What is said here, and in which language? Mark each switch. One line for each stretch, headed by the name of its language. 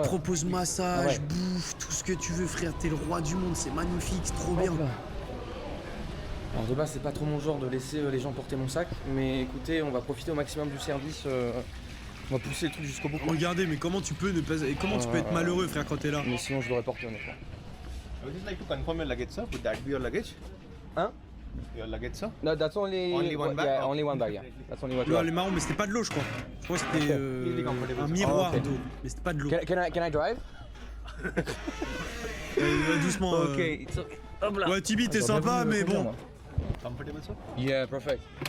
French: Propose massage, bouffe, tout ce que tu veux, frère. T'es le roi du monde, c'est magnifique, c'est trop bien. Alors de base, c'est pas trop mon genre de laisser les gens porter mon sac, mais écoutez, on va profiter au maximum du service. On va pousser le truc jusqu'au bout. Regardez, mais comment tu peux être malheureux, frère, quand t'es là? Mais sinon, je l'aurais porté, honnêtement.
English: I would just like to confirm your luggage, sir. Would that be your luggage?
French: Hein?
English: Your luggage, sir? No, that's only one bag. Yeah, only one bag. Yeah, that's only one
French: Non,
English: bag.
French: les marrons, mais c'était pas de l'eau, je crois. Je crois que c'était un miroir d'eau, mais c'était pas de l'eau.
English: Can I drive?
French: Doucement.
English: Ok, it's okay.
French: Hop là. Ouais, Tibi, t'es sympa, mais bon.
English: Comfortable, sir? Yeah, perfect.